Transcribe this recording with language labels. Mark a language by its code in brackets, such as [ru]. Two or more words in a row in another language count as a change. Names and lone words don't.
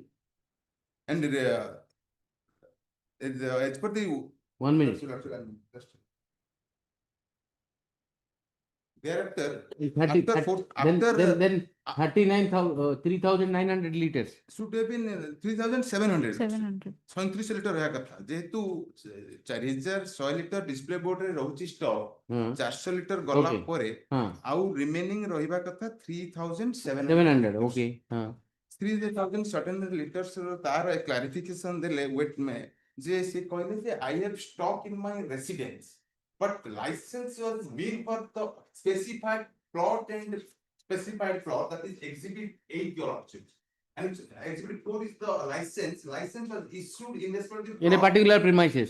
[en] And as per the. 1 minute. Thereafter, 30, after fourth, then, after. then 39,000, 3,900 liters. Should have been 3,700. 700. [or] 37 ଲିଟର ହବା କଥା ଯେହେତୁ 4,100 ଲିଟର [en] display board [or] ରେ ରହୁଛି ଷ୍ଟକ୍ 400 লিটার ଗଲା [en] Okay. [or] ପରେ Huh. ଆଉ ରିମେନିଂ ରହିବା କଥା 3,700 [en] 700. Okay. Huh. 3,700 liters [or] ତାର କ୍ଲାରିଫିକେସନ ଦେଲେ ୱେଟ ମେ ଯେ ସେ କହିଲେ ଯେ [en] I have stock in my residence but license was made for the specified plot and specified plot, that is exhibit 8 your option. And exhibit 4 is the license. License was issued in respect of In a particular premises.